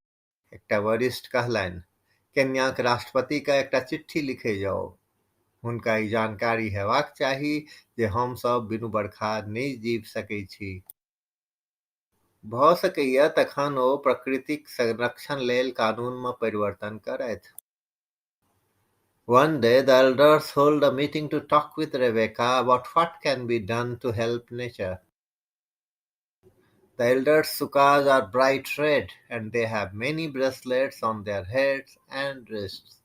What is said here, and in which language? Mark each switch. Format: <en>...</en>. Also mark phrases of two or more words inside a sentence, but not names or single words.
<mai>एकटा वरिष्ठ कहलनि, केन्याक राष्ट्रपतिके एकटा चिट्ठी लिखै जाउ। हुनका ई जानकारी हेबाक चाही जे हमसभ बिनु बरखा नहि जीव सकै छी। भऽ सकैए तखन ओ प्रकृतिक संरक्षण लेल कानूनमे परिवर्तन करथि।</mai> <en>One day, the elders hold a meeting to talk with Rebecca about what can be done to help nature. The elders' sukas are bright red and they have many bracelets on their heads and wrists.</en>